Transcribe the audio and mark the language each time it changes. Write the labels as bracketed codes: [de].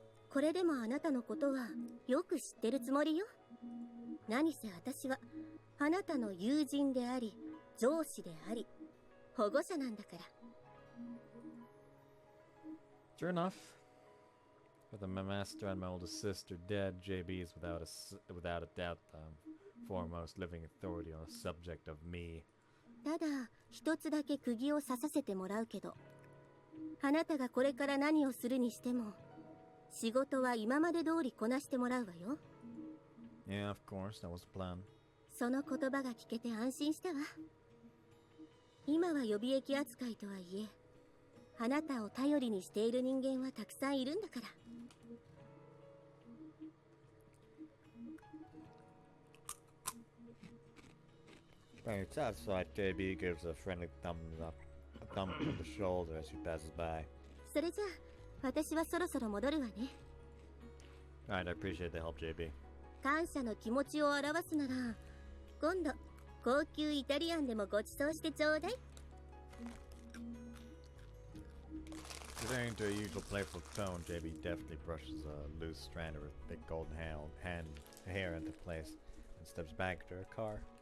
[ja] これでもあなたのことはよく知ってるつもりよ。何せ私はあなたの友人であり、上司であり、保護者なんだから。 [en] Sure enough. With my master and my oldest sister dead, JB is without a doubt the foremost living authority on the subject of me. [ja] ただ一つだけ釘を刺させてもらうけど、あなたがこれから何をするにしても仕事は今まで通りこなしてもらうわよ。 [en] Yeah, of course, that was the plan. [ja] その言葉が聞けて安心したわ。今は予備役扱いとはいえ、あなたを頼りにしている人間はたくさんいるんだから。 [en] Very satisfied, JB gives a friendly thumbs up, a thump on the shoulder as she passes by. [ja] それじゃあ、私はそろそろ戻るわね。 [en] Alright, I appreciate the help, JB. [ja] 感謝の気持ちを表すなら、今度高級イタリアンでもご馳走してちょうだい。 [en] Returning to a usual playful tone, JB deftly brushes a loose strand of her thick golden hair into place and steps back to her car.